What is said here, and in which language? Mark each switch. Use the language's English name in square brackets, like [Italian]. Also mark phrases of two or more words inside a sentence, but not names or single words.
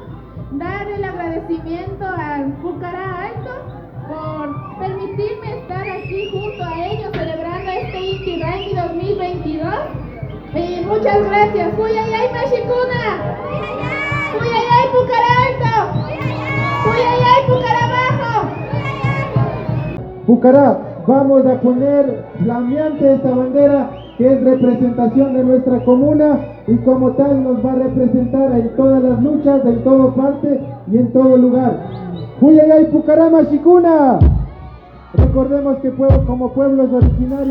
[Spanish] Dar el agradecimiento al Pucará Alto por permitirme estar aquí junto a ellos celebrando este Inti Raymi 2022. Muchas gracias. [Quechua] ¡Cuyayay Mashikuna! [Spanish] ¡Cuyayay Pucará Alto! ¡Cuyayay Pucará Bajo! Pucará, vamos a poner flameante esta bandera que es representación de nuestra comuna y como tal nos va a representar en todas las luchas, en toda parte y en todo lugar. [Quechua] ¡Huyayay Pucará Mashikuna! [Spanish] Recordemos que como pueblos originarios